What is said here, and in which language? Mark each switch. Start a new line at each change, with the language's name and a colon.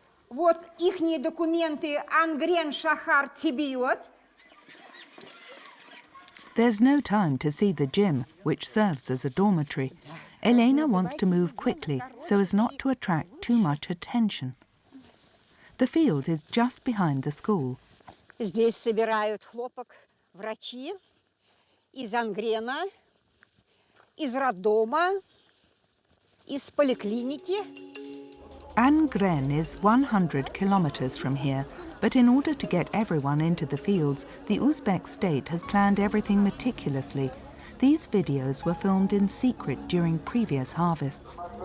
Russian: Вот ихние документы Ангрен Шахар Тибиот.
English: There's no time to see the gym, which serves as a dormitory. Elena wants to move quickly so as not to attract too much attention. The field is just behind the school.
Russian: Здесь собирают хлопок врачи из Ангрена, из роддома, из поликлиники.
English: Angren is 100 kilometers from here, but in order to get everyone into the fields, the Uzbek state has planned everything meticulously. These videos were filmed in secret during previous harvests.